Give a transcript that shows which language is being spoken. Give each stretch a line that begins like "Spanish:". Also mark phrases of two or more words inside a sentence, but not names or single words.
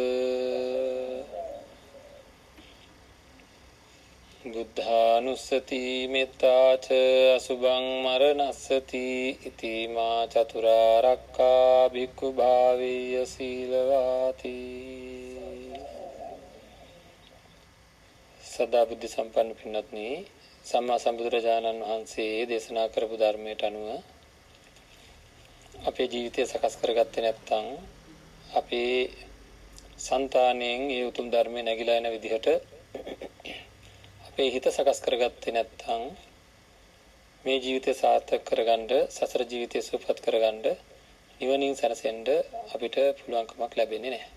Pali: බුද්ධානුස්සති මෙත්තාච අසුභං මරණස්සති ඉති මා චතුරාර්යක්ඛා භික්ඛු භාවීය සීලවාති.
Sinhala: සදා බුද්ධ සම්පන්න පින්වත්නි, සම්මා සම්බුදුරජාණන් වහන්සේ දේශනා කරපු ධර්මයට අනුව අපේ ජීවිතය සකස් කරගත්තේ නැත්නම් අපේ సంతාණයෙන් ඒ උතුම් ධර්මයේ නැగిලා යන විදිහට අපේ හිත සකස් කරගත්තේ නැත්නම් මේ ජීවිතය සාර්ථක කරගන්න, සසර ජීවිතය සුවපත් කරගන්න, නිවනින් සැනසෙන්න අපිට පුළුවන්කමක් ලැබෙන්නේ නැහැ.